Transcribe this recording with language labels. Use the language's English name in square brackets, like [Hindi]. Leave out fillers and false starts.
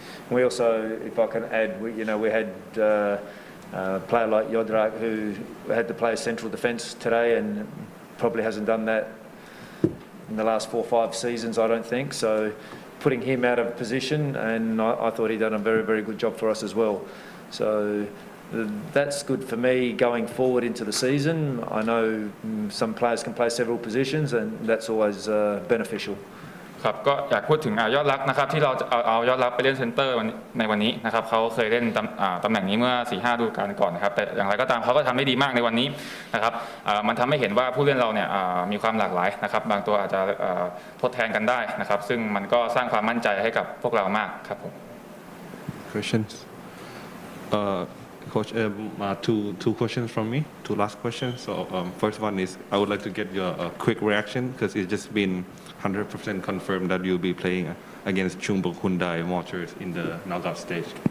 [English] We also, if I can add, we had a player like Yodrak who had to play central defence today and probably hasn't done that in the last 4 or 5 seasons, I don't think. So putting him out of position, and I thought he'd done a very, very good job for us as well. So that's good for me going forward into the season. I know some players can play several positions, and that's always beneficial. [Thai] ครับก็อยากพูดถึงยอดรักนะครับที่เราเอายอดรักไปเล่นเซนเตอร์ในวันนี้นะครับเขาเคยเล่นตำแหน่งนี้เมื่อ 4-5 ฤดูกาลก่อนนะครับแต่อย่างไรก็ตามเขาก็ทำได้ดีมากในวันนี้นะครับมันทำให้เห็นว่าผู้เล่นเราเนี่ยมีความหลากหลายนะครับบางตัวอาจจะทดแทนกันได้นะครับซึ่งมันก็สร้างความมั่นใจให้กับพวกเรามากครับผม [English] Questions? Coach, two questions from me, 2 last questions. So first one is I would like to get your quick reaction because it's just been 100% confirmed that you'll be playing against Chungbok Hyundai Motors in the knockout stage.